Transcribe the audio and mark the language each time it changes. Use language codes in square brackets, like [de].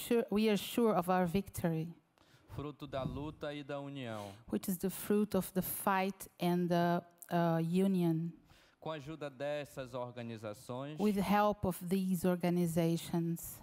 [en] We are sure of our victory, [pt] fruto da luta e da união. [en] which is the fruit of the fight and the union. [pt] Com a ajuda dessas organizações, [en] with the help of these organizations,